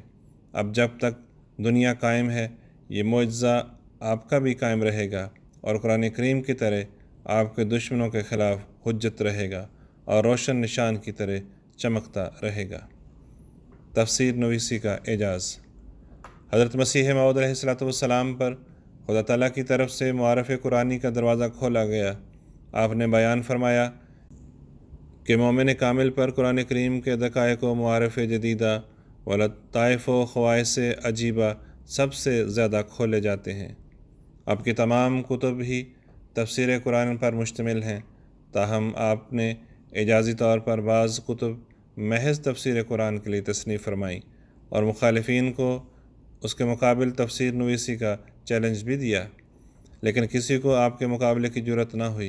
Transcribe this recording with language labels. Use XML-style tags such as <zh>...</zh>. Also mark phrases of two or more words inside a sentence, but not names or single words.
<ur>اب جب تک دنیا قائم ہے یہ معجزہ آپ کا بھی قائم رہے گا، اور قرآن کریم کی طرح آپ کے دشمنوں کے خلاف حجت رہے گا اور روشن نشان کی طرح چمکتا رہے گا۔ تفسیر نویسی کا اعجاز۔ حضرت مسیح موعود علیہ السلام پر خدا تعالیٰ کی طرف سے معارف قرآنی کا دروازہ کھولا گیا۔ آپ نے بیان فرمایا کہ مومن کامل پر قرآن کریم کے دقائق و معارف جدیدہ و لطائف و خواص عجیبہ سب سے زیادہ کھولے جاتے ہیں۔ اب کی تمام کتب ہی تفسیر قرآن پر مشتمل ہیں، تاہم آپ نے اعجازی طور پر بعض کتب محض تفسیر قرآن کے لیے تصنیف فرمائیں اور مخالفین کو اس کے مقابل تفسیر نویسی کا چیلنج بھی دیا، لیکن کسی کو آپ کے مقابلے کی جرأت نہ ہوئی۔</ur>